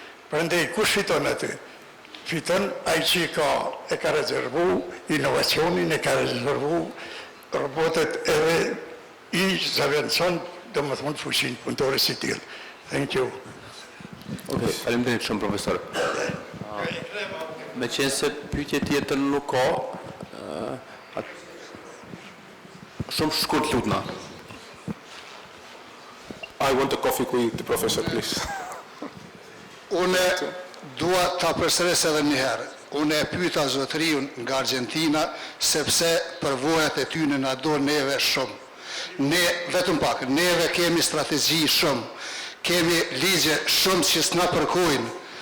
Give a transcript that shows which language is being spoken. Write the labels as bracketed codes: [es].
[sq] Prandaj kush fiton aty? Fiton ai që e ka rezervu inovacionin, e ka rezervu robotet edhe i zaventson domethënë fuqinë punëtore si tillë. [en] Thank you. [sq] Okej, faleminderit shumë profesor. Me qenë se pyetje tjetër nuk ka, shumë shkurt lutna. [en] I want a coffee with the professor, please. [sq] Unë dua ta përsëris edhe një herë. Unë e pyeta zotëriun nga Argentina sepse përvojat e tyre na do neve shumë. Ne vetëm pak, neve kemi strategji shumë, kemi ligje shumë që s'na përkojnë.